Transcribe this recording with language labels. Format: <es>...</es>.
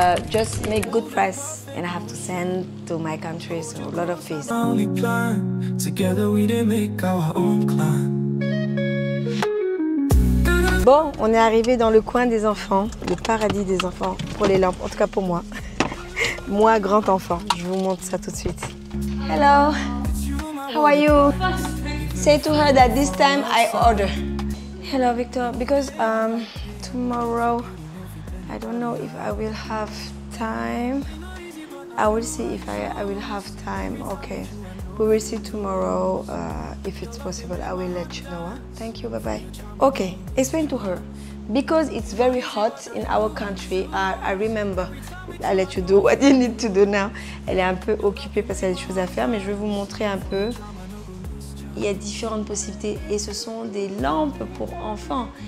<en>Just make good price and I have to send to my country, so a lot of fees. Only plan. Together we didn't make our own clan.</en> <fr>Bon, on est arrivé dans le coin des enfants, le paradis des enfants pour les lampes, en tout cas pour moi. Moi, grand enfant, je vous montre ça tout de suite.</fr> <en>Hello, how are you? Say to her that this time I order. Hello, Victor, because tomorrow I don't know if I will have time. I will see if I will have time. Okay, we will see tomorrow if it's possible. I will let you know. Huh? Thank you. Bye bye. Okay, explain to her because it's very hot in our country. I remember. I'll let you do what you need to do now.</en> <fr>Elle est un peu occupée parce qu'elle a des choses à faire, mais je vais vous montrer un peu. il y a différentes possibilités et ce sont des lampes pour enfants.</fr>